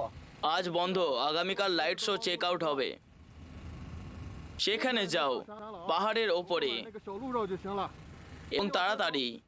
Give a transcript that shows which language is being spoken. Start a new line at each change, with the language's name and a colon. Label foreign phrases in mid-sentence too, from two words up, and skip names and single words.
Bangla: আজ বন্ধ, আগামীকাল
English: light show check out
Bangla: হবে। সেখানে যাও, পাহাড়ের ওপরে,
Chinese: 那个小路上就行了。
Bangla: এবং তাড়াতাড়ি।